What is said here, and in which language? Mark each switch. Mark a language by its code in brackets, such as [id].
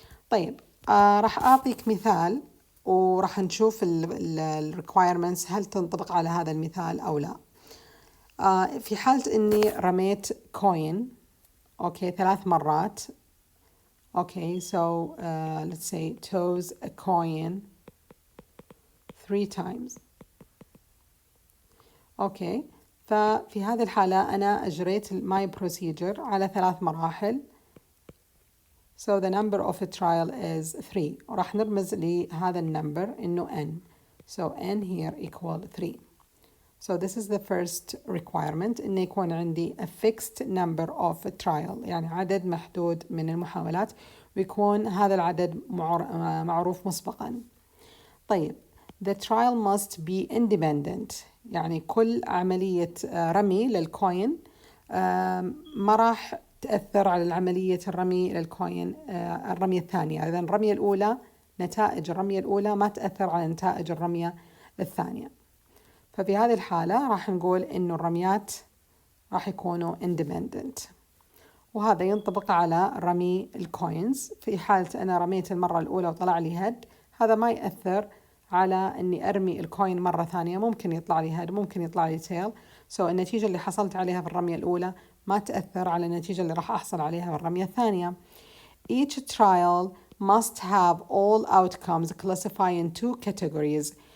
[ar] طيب راح أعطيك مثال وراح نشوف ال requirements هل تنطبق على هذا المثال أو لا. في حالة إني رميت coin أوكي 3 مرات. [en] Okay so let's say toss a coin 3 times. [ar] أوكي ففي هذه الحالة أنا أجريت [en] my procedure [ar] على 3 مراحل. [en] So the number of a trial is 3. [ar] وراح نرمز لهذا النمبر إنه n. [en] So n here equal 3. So this is the first requirement [ar] إنه يكون عندي [en] a fixed number of a trial، [ar] يعني عدد محدود من المحاولات ويكون هذا العدد معروف مسبقا. طيب [en] the trial must be independent، [ar] يعني كل عملية رمي للكوين ما راح تأثر على العملية الرمي للكوين الرمية الثانية. إذن الرمية الأولى نتائج الرمية الأولى ما تأثر على نتائج الرمية الثانية. ففي هذه الحالة راح نقول إنه الرميات راح يكونوا independent، وهذا ينطبق على رمي الكوينز. في حالة أنا رميت المرة الأولى وطلع لي هيد، هذا ما يأثر على إني أرمي الكوين مرة ثانية، ممكن يطلع لي هيد ممكن يطلع لي تيل. النتيجة اللي حصلت عليها في الرمية الأولى ما تأثر على النتيجة اللي راح أحصل عليها في الرمية الثانية. [en] Each trial must have all outcomes classified in 2 categories.